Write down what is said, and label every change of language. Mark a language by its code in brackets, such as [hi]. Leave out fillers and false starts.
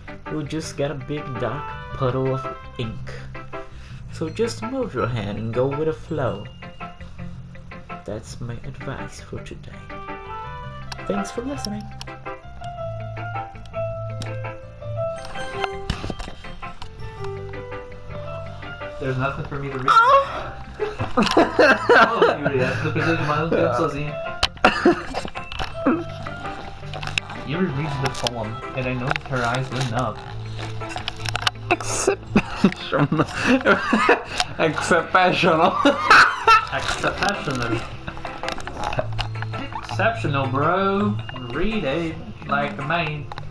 [en] you'll just get a big dark puddle of ink. So just move your hand and go with the flow. That's my advice for today. Thanks for listening. There's nothing for me to read. [pt] Oh, Yuri, não precisa de mais um tempo sozinho. [en] Yuri reads the poem, and I noticed her eyes lit up. Exceptional. Exceptional. Exceptional. Exceptional, bro. Read it like a man.